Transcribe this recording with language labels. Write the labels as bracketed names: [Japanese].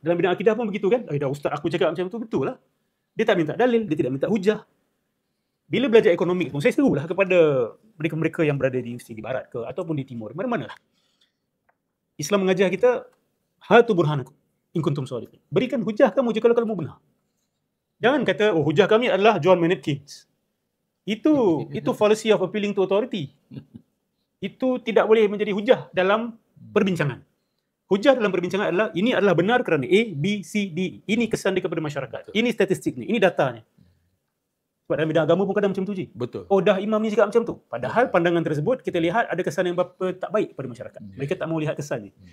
[Malay] Dalam bidang akidah pun begitu kan? Dah ustaz aku cakap macam tu, betul lah. Dia tak minta dalil, dia tidak minta hujah. Bila belajar ekonomi pun, saya serulah kepada mereka-mereka yang berada di universiti di barat ke ataupun di timur, mana-mana lah. Islam mengajar kita, [Arabic] hatu burhanakum in kuntum shadiqin. [Malay] Berikan hujah kamu jika kamu benar. Jangan kata, oh hujah kami adalah John Maynard Keynes. Itu fallacy of appealing to authority. Itu tidak boleh menjadi hujah dalam perbincangan. Hujah dalam perbincangan adalah, ini adalah benar kerana A, B, C, D. Ini kesan dia kepada masyarakat. Ini statistiknya, ini datanya. Sebab dalam bidang agama pun kadang macam tu je. Betul. Oh dah imam ni cakap macam tu. Padahal pandangan tersebut kita lihat ada kesan yang berapa tak baik kepada masyarakat. Mereka tak mau lihat kesan je.